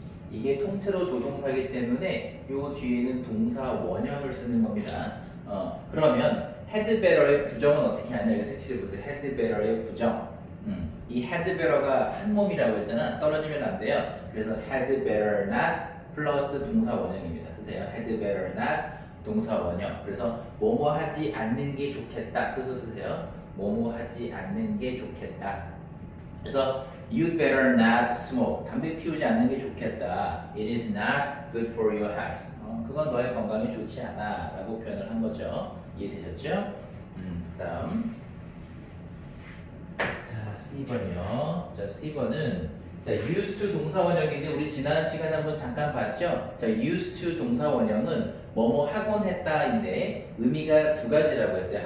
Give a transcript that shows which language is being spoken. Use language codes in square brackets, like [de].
[ko] 이게 통째로 조동사이기 때문에 요 뒤에는 동사 원형을 쓰는 겁니다. 그러면 had better의 부정은 어떻게 하냐? 이거 색칠해 보세요. had better의 부정. 이 had better가 한 몸이라고 했잖아. 떨어지면 안 돼요. 그래서 had better not 플러스 동사 원형입니다. 쓰세요. had better not 동사 원형. 그래서 뭐뭐 하지 않는 게 좋겠다. 뜻을 쓰세요. 뭐뭐 하지 않는 게 좋겠다. 그래서 [en] you'd better not smoke. [ko] 담배 피우지 않는 게 좋겠다. [en] It is not good for your health. [ko] 그건 너의 건강에 좋지 않아 라고 표현을 한 거죠. 이해되셨죠? 다음 자 C번이요. 자 C번은 자 used to 동사 원형인데 우리 지난 시간에 한번 잠깐 봤죠? 자 used to 동사 원형은 뭐뭐 하곤 했다인데 의미가 두 가지라고 했어요.